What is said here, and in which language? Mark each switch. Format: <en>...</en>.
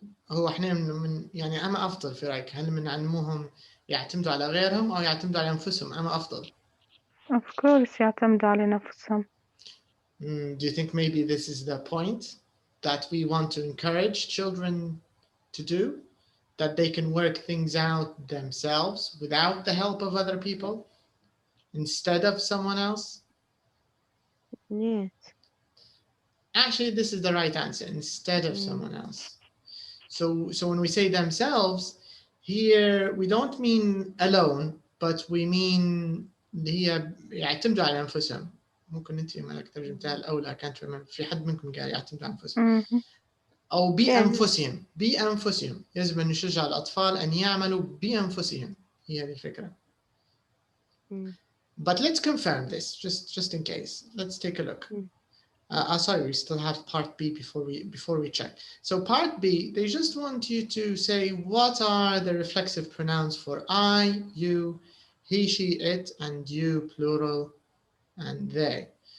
<ar>هو احنا من يعني أما أفضل في رأيك؟ هل من علموهم يعتمدوا على غيرهم أو يعتمدوا على أنفسهم؟ أما أفضل.</ar> <en>Of course</en> <ar>يعتمدوا على نفسهم.</ar> <en>Do you think maybe this is the point that we want to encourage children to do? That they can work things out themselves without the help of other people instead of someone else? Yes. Actually, this is the right answer, instead of someone else. So when we say themselves, here we don't mean alone, but we mean</en> <ar>اللي هي يعتمدوا على أنفسهم. ممكن أنت مالك ترجمتها الأولى</ar> <en>can't remember.</en> <ar>في حد منكم قال يعتمدوا على أنفسهم. أو بأنفسهم. بأنفسهم. يجب أن نشجع الأطفال أن يعملوا بأنفسهم. هي هذه الفكرة.</ar> <en>But let's confirm this, just in case. Let's take a look. Sorry, we still have part B before we check. So part B, they just want you to say what are the reflexive pronouns for I, you, he, she, it, and you, plural, and they.</en>